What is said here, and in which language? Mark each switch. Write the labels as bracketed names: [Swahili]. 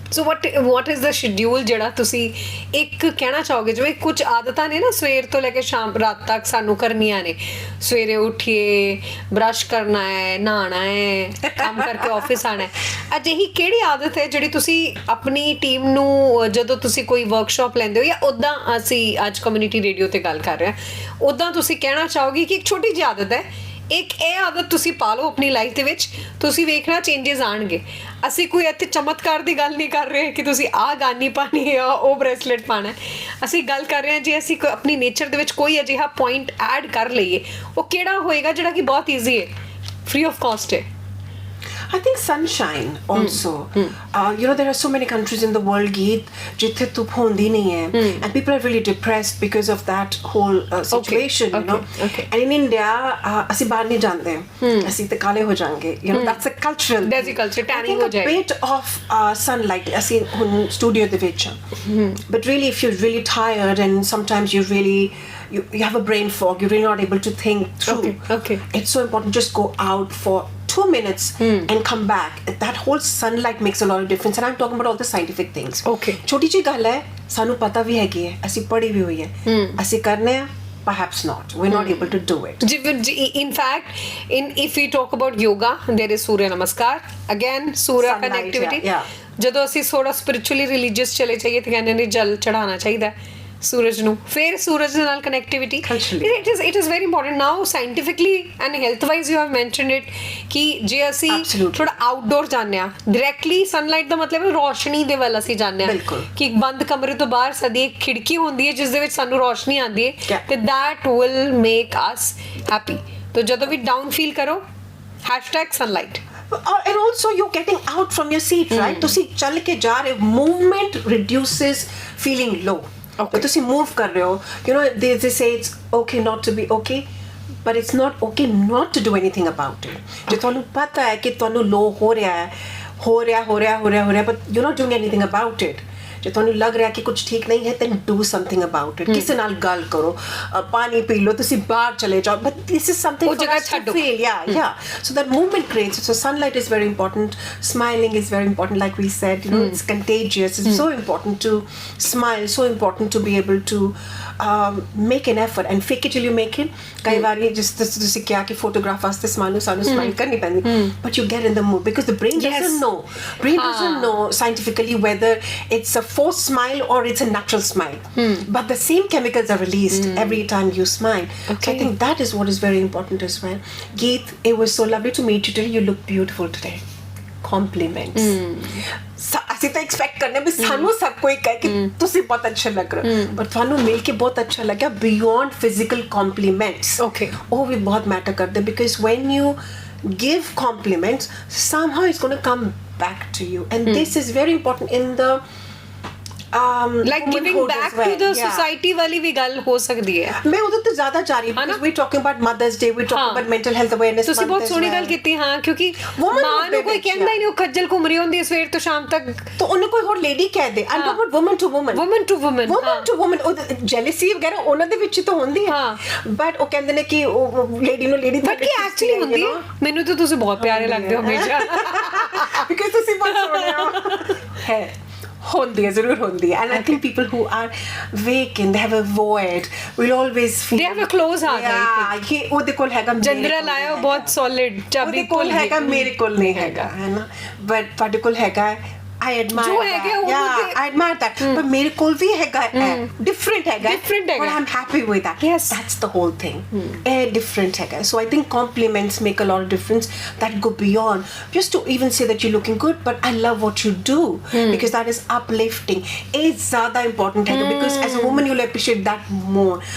[Punjabi] So [English] what is the schedule [Punjabi] ਜਿਹੜਾ ਤੁਸੀਂ ਇੱਕ ਕਹਿਣਾ ਚਾਹੋਗੇ, ਜਿਵੇਂ ਕੁਝ ਆਦਤਾਂ ਨੇ ਨਾ ਸਵੇਰ ਤੋਂ ਲੈ ਕੇ ਸ਼ਾਮ ਰਾਤ ਤੱਕ ਸਾਨੂੰ ਕਰਨੀਆਂ ਨੇ, ਸਵੇਰੇ ਉੱਠੀਏ, ਬ੍ਰਸ਼ ਕਰਨਾ ਹੈ, ਨਹਾਉਣਾ ਹੈ, ਕੰਮ ਕਰਕੇ ਆਫਿਸ ਆਣਾ ਹੈ, ਅਜਿਹੀ ਕਿਹੜੀ ਆਦਤ ਹੈ ਜਿਹੜੀ ਤੁਸੀਂ ਆਪਣੀ ਟੀਮ ਨੂੰ ਜਦੋਂ ਤੁਸੀਂ ਕੋਈ ਵਰਕਸ਼ਾਪ ਲੈਂਦੇ ਹੋ ਜਾਂ ਉੱਦਾਂ ਅਸੀਂ ਅੱਜ ਕਮਿਊਨਿਟੀ ਰੇਡੀਓ ਤੇ ਗੱਲ ਕਰ ਰਹੇ ਹਾਂ ਉੱਦਾਂ ਤੁਸੀਂ ਕਹਿਣਾ ਚਾਹੋਗੇ ਕਿ ਇੱਕ ਛੋਟੀ ਜਿਹੀ ਆਦਤ ਹੈ, ਇੱਕ ਇਹ ਆਦਤ ਤੁਸੀਂ ਪਾ ਲਓ ਆਪਣੀ ਲਾਈਫ ਦੇ ਵਿੱਚ, ਤੁਸੀਂ ਵੇਖਣਾ ਚੇਂਜਸ ਆਣਗੇ। ਅਸੀਂ ਕੋਈ ਇੱਥੇ ਚਮਤਕਾਰ ਦੀ ਗੱਲ ਨਹੀਂ ਕਰ ਰਹੇ ਕਿ ਤੁਸੀਂ ਆਹ ਗਾਨੀ ਪਾਣੀ ਹੈ ਉਹ ਬ੍ਰੇਸਲੇਟ ਪਾਣਾ ਹੈ, ਅਸੀਂ ਗੱਲ ਕਰ ਰਹੇ ਹਾਂ ਜੇ ਅਸੀਂ ਆਪਣੀ ਨੇਚਰ ਦੇ ਵਿੱਚ ਕੋਈ ਅਜਿਹਾ ਪੁਆਇੰਟ ਐਡ ਕਰ ਲਈਏ, ਉਹ ਕਿਹੜਾ ਹੋਏਗਾ ਜਿਹੜਾ ਕਿ ਬਹੁਤ ਈਜ਼ੀ ਹੈ, ਫ੍ਰੀ ਆਫ ਕਾਸਟ ਹੈ। [English] I think sunshine also. You know, there are so many countries in the world, Geet, [Punjabi] jithe ਧੁੱਪ ਹੁੰਦੀ ਨਹੀਂ ਹੈ, [English] and people are really depressed because of that whole situation, you know. And in India, [Punjabi] ਅਸੀਂ ਬਾਹਰ ਨਹੀਂ ਜਾਂਦੇ, ਅਸੀਂ ਤੇ ਕਾਲੇ ਹੋ ਜਾਣਗੇ, [English] you know, that's a cultural. There's a culture, tanning ਹੋ I think a bit of sunlight, [Punjabi] ਅਸੀਂ ਹੁਣ studio ਦੇ ਵਿੱਚ [English] but really if you're really tired and sometimes you really you have a brain fog, you're really not able to think through. Okay. It's so important, just go out for 2 minutes and come back. That whole sunlight makes a lot of difference, and I'm talking about all the scientific things. Okay. [Punjabi] ਛੋਟੀ ਜਿਹੀ ਗੱਲ ਹੈ, ਸਾਨੂੰ ਪਤਾ ਵੀ ਹੈਗੀ ਹੈ, ਅਸੀਂ ਪੜ੍ਹੀ ਵੀ ਹੋਈ ਹੈ, ਅਸੀਂ ਕਰਨੇ ਆ, [English] perhaps not, we're not able to do it. In fact, if we talk about yoga, there is Surya Namaskar, again Surya Sunlight, connectivity, yeah. [Punjabi] ਜਦੋਂ ਅਸੀਂ ਥੋੜਾ spiritually religious ਚਲੇ ਜਾਈਏ ਤੇ ਕਹਿੰਦੇ ਨੇ ਜਲ ਚੜਾਉਣਾ ਚਾਹੀਦਾ ਸੂਰਜ ਨੂੰ, ਫਿਰ ਸੂਰਜ ਦੇ ਨਾਲ connectivity, [English] it is very important now scientifically and health wise you have mentioned it [Punjabi] ਕਿ ਜੇ ਅਸੀਂ ਥੋੜਾ ਆਊਟਡੋਰ ਜਾਂਦੇ ਆ, ਡਾਇਰੈਕਟਲੀ ਸਨਲਾਈਟ ਦਾ ਮਤਲਬ ਹੈ ਰੋਸ਼ਨੀ ਦੇ ਵੱਲ ਅਸੀਂ ਜਾਂਦੇ ਆ, ਕਿ ਬੰਦ ਕਮਰੇ ਤੋਂ ਬਾਹਰ ਸਾਡੀ ਇੱਕ ਖਿੜਕੀ ਹੁੰਦੀ ਹੈ ਜਿਸ ਦੇ ਵਿੱਚ ਸਾਨੂੰ ਰੋਸ਼ਨੀ ਆਉਂਦੀ ਹੈ ਤੇ [English] that will make us happy। [Punjabi] ਤਾਂ ਜਦੋਂ ਵੀ ਡਾਊਨ ਫੀਲ ਕਰੋ #sunlight। [English] And also you're getting out from your seat, right? [Punjabi] ਤੁਸੀਂ ਚੱਲ ਕੇ ਜਾ ਰਹੇ ਹੋ, [English] movement reduces feeling low. Okay. [Punjabi] ਤੁਸੀਂ move ਕਰ ਰਹੇ ਹੋ, [English] you know, they say it's okay not to be okay, but it's not okay not to do anything about it. [Punjabi] ਜੇ ਤੁਹਾਨੂੰ ਪਤਾ ਹੈ ਕਿ ਤੁਹਾਨੂੰ low ਹੋ ਰਿਹਾ, [English] but you're not doing anything about it, [Punjabi] ਜੇ ਤੁਹਾਨੂੰ ਲੱਗ ਰਿਹਾ ਕਿ ਕੁਝ ਠੀਕ ਨਹੀਂ ਹੈ, [English] then do something about it. [Punjabi] ਕਿਸੇ ਨਾਲ ਗੱਲ ਕਰੋ, ਪਾਣੀ ਪੀ ਲਓ, ਤੁਸੀਂ ਬਾਹਰ ਚਲੇ ਜਾਓ, [English] but this is something for us to feel. Yeah. So that movement creates it. So sunlight is very important. Smiling is very important, like we said. You know, it's contagious. It's so important to smile. So important to be able to make an effort and fake it till you make it. [Punjabi] ਕਈ ਵਾਰੀ ਜਿਸ ਤੁਸੀਂ ਕਿਹਾ ਕਿ photograph ਵਾਸਤੇ ਸਾਨੂੰ smile ਕਰਨੀ ਪੈਂਦੀ, [English] but you get in the mood because the brain doesn't know. Brain doesn't know scientifically whether it's a forced smile or it's a natural smile, but the same chemicals are released every time you smile. So I think that is what is very important as well. Geet, it was so lovely to meet you today. You look beautiful today. Compliments. [Punjabi] ਅਸੀਂ ਤਾਂ expect ਕਰਨੇ ਵੀ ਸਾਨੂੰ ਸਭ ਕੋਈ ਕਹੇ ਕਿ ਤੁਸੀਂ ਬਹੁਤ ਅੱਛੇ ਲੱਗ ਰਹੇ ਹੋ, ਪਰ ਤੁਹਾਨੂੰ ਮਿਲ ਕੇ ਬਹੁਤ ਅੱਛਾ ਲੱਗਿਆ ਬਿਯੋਂਡ ਫਿਜ਼ੀਕਲ ਕੰਪਲੀਮੈਂਟਸ। ਉਹ ਵੀ ਬਹੁਤ ਮੈਟਰ ਕਰਦੇ, [English] because when you give compliments, somehow it's going to come back to you, and this is very important in the like giving back to the society [Punjabi] ਵਾਲੀ ਵੀ ਗੱਲ ਹੋ ਸਕਦੀ ਹੈ। ਮੈਂ ਉਹਦੇ ਤੇ ਜ਼ਿਆਦਾ ਜਾ ਰਹੀ ਹਾਂ, [English] we talking about Mother's Day, we talking about mental health awareness। [Punjabi] ਤੁਸੀਂ ਬਹੁਤ ਸੋਹਣੀ ਗੱਲ ਕੀਤੀ, ਹਾਂ, ਕਿਉਂਕਿ ਮਾਂ ਨੂੰ ਕੋਈ ਕਹਿੰਦਾ ਹੀ ਨਹੀਂ, ਉਹ ਖੱਜਲ ਘੁੰਮ ਰਹੀ ਹੁੰਦੀ ਹੈ ਸਵੇਰ ਤੋਂ ਸ਼ਾਮ ਤੱਕ, ਤਾਂ ਉਹਨੂੰ ਕੋਈ ਹੋਰ ਲੇਡੀ ਕਹਿ ਦੇ। [English] I'm talking about woman to woman, [Punjabi] ਉਹ ਜੈਲਸੀ ਵਗੈਰਾ ਉਹਨਾਂ ਦੇ ਵਿੱਚ ਤਾਂ ਹੁੰਦੀ ਹੈ, ਬਟ ਉਹ ਕਹਿੰਦੇ ਨੇ ਕਿ ਉਹ ਲੇਡੀ ਨੂੰ ਲੇਡੀ ਬਟ ਕੀ ਐਕਚੁਅਲੀ ਹੁੰਦੀ ਹੈ। ਮੈਨੂੰ ਤਾਂ ਤੁਸੀਂ ਬਹੁਤ ਪਿਆਰੇ ਲੱਗਦੇ ਹੋ ਹਮੇਸ਼ਾ, ਬਿਕਾਜ਼ ਤੁਸੀਂ ਬਹੁਤ ਸੋਹਣੇ ਹੋ। ਹੈ ਹੁੰਦੀ ਹੈ, ਜ਼ਰੂਰ ਹੁੰਦੀ ਹੈ, [English] and I think people who are vacant, they have a void, will always feel they have a close heart। [Punjabi] ਕਿ ਉਹਦੇ ਕੋਲ ਹੈਗਾ, ਜੰਦਰਾ ਲਾਇਆ ਬਹੁਤ ਸੋਲਿਡ, ਚਾਬੀ ਕੋਲ ਹੈਗਾ, ਮੇਰੇ ਕੋਲ ਨਹੀਂ ਹੈਗਾ, ਹੈ ਨਾ, ਬਟ ਤੁਹਾਡੇ ਕੋਲ ਹੈਗਾ। [English] I admire [Punjabi] ਜੋ [English] that. [Punjabi] ਹੈਗਾ ਉਹ [English] Yeah, [Punjabi] ਤੇ- [English] I admire that. [Punjabi] But ਮੇਰੇ ਕੋਲ ਵੀ ਹੈਗਾ different ਹੈਗਾ. Different ਹੈਗਾ. [English] But I'm happy with that. Yes. That's the whole thing. [Punjabi] Different ਹੈਗਾ. [English] So I think compliments make a lot of difference that go beyond just to even say that you're looking good, but I love what you do because that is uplifting. [Punjabi] ਇਹ ਜ਼ਿਆਦਾ important ਹੈਗਾ [English] because as a woman you'll appreciate that more.